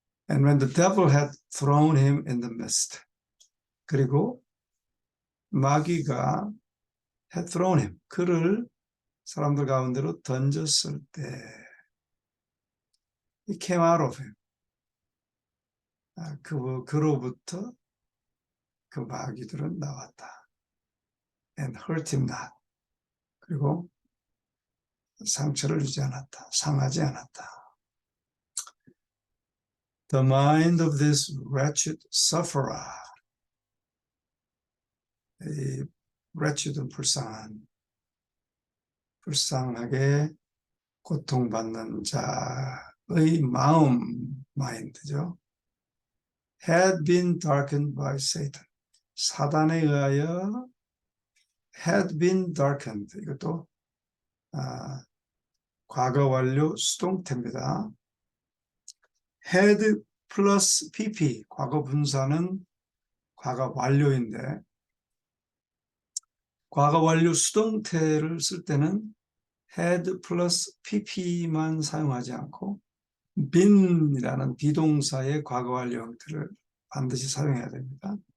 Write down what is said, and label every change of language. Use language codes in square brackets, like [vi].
[en] And when the devil had thrown him in the midst. [ko] 그리고 마귀가 [en] had thrown him. [ko] 그를 사람들 가운데로 던졌을 때 [en] he came out of him. [ko] 그로부터 그 마귀들은 나왔다. [en] And hurt him not. [ko] 그리고 상처를 주지 않았다. 상하지 않았다. [en] The mind of this wretched sufferer. [ko] 이 wretched은 불쌍하게 고통받는 자의 마음, 마인드죠. [en] had been darkened by Satan. [ko] 사단에 의하여 [en] had been darkened. [ko] 이것도 과거 완료 수동태입니다. had 플러스 pp, 과거 분사는 과거 완료인데 과거 완료 수동태를 쓸 때는 had 플러스 pp만 사용하지 않고 been이라는 비동사의 과거 완료 형태를 반드시 사용해야 됩니다.